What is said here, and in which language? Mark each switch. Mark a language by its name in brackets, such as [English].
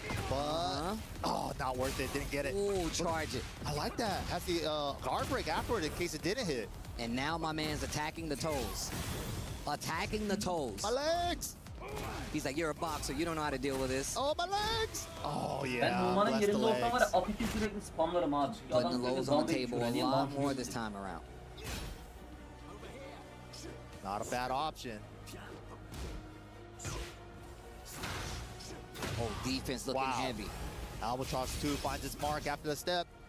[English] But, oh, not worth it. Didn't get it. Ooh, charge it. I like that. Has the guard break afterward in case it didn't hit. And now my man's attacking the toes. Attacking the toes. My legs! He's like, you're a boxer, you don't know how to deal with this. Oh, my legs! Oh, yeah. [Turkish] Ben Numan'ın yerinde olsam var ya Apit'i sürekli spamlarım abi. [English] Putting the lows on the table a lot more this time around. Not a bad option. Oh, defense looking heavy. Albatross 2 finds its mark after the step.